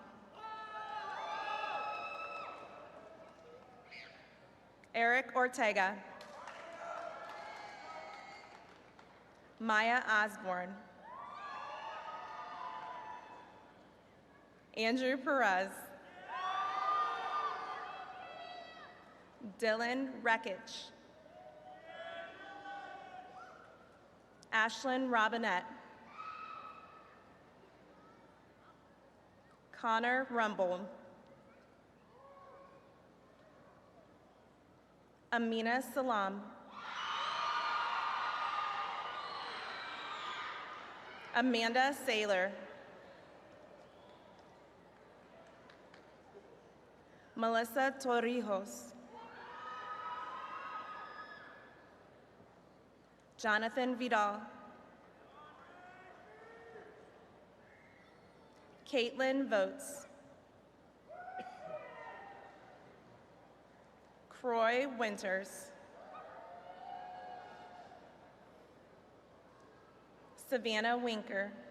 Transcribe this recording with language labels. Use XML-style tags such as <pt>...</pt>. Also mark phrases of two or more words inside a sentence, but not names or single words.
<en>Eric Ortega. Maya Osborne. Andrew Perez. Dylan Rekich. Ashlyn Robinette. Connor Rumble. Amina Salam. Amanda Saylor. Melissa Torrijos. Jonathan Vidal. Caitlin Votes. Croy Winters. Savannah Winker.</en>